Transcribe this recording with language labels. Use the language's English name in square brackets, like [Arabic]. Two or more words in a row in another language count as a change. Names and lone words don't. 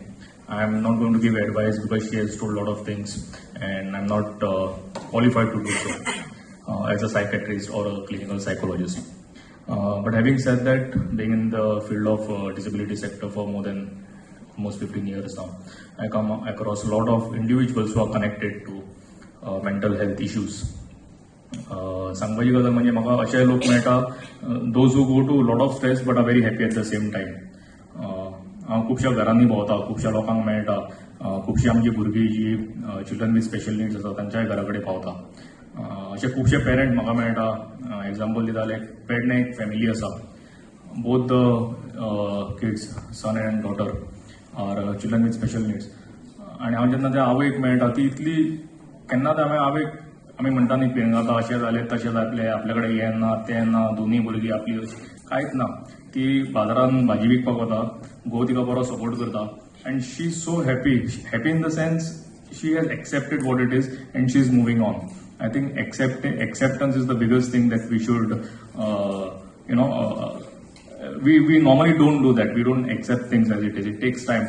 [English] I am not going to give advice because she has told a lot of things, and I'm not qualified to do so as a psychiatrist or a clinical psychologist. But having said that, being in the field of disability sector for more than almost 15 years now, I come across a lot of individuals who are connected to mental health issues. [Konkani] सांगपाची गजाल म्हणजे म्हाका अशे लोक मेळटा [English] those who go to lot of stress but are very happy at the same time. [Konkani] हांव खुबश्या घरांनी भोंवता, खुबश्या लोकांक मेळटा, खुबशीं आमची भुरगीं जी [English] children with special needs [Konkani] आसा तांच्याय घरा कडेन पावता. अशे खुबशे पेरंट म्हाका मेळटा. एग्जाम्पल दिता जाल्यार पेडणे एक फॅमिली आसा, [English] both the kids son and daughter are children with special needs. [Konkani] आनी हांव जेन्ना त्या आवयक मेळटा ती इतली केन्नाच हांवें आवयक आमी म्हणटा न्ही पिंगाता अशें जालें तशें जातलें, आपल्या कडेन हें ना तें ना, दोनूय भुरगीं आपली कांयच ना. ती बाजारान भाजी विकपाक वता, घोव तिका बरो सपोर्ट करता, [English] and she is so happy in the sense she has accepted what it is and she is moving on. I think acceptance is the biggest thing that we should, we normally don't do that. We don't accept things as it is. It takes time.